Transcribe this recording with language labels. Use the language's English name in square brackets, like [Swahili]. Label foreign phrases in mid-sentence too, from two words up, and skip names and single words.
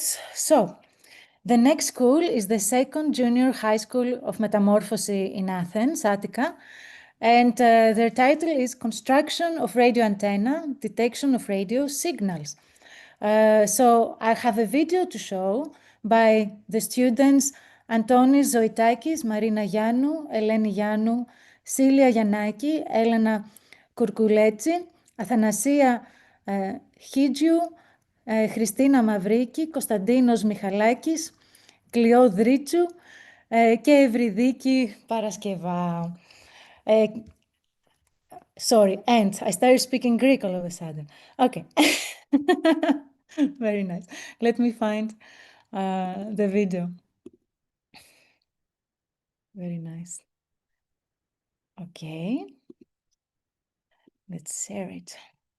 [English] So, the next school is the second junior high school of Metamorphosis in Athens, Attica. And their title is Construction of Radio Antenna, Detection of Radio Signals. So I have a video to show by the students Antonis Zoitakis, Marina Yannou, Eleni Yannou, Celia Yanaki, Elena Kurkuletsi, Athanasia Hidjiou, [Greek] Χριστίνα Μαυρίκη, Κωνσταντίνος Μιχαλάκης, Κλειό Δρίτσου και Ευρυδίκη Παρασκευά. [English] Sorry, and I started speaking Greek all of a sudden. Okay. Very nice. Let me find the video. Very nice. Okay. Let's share it. So,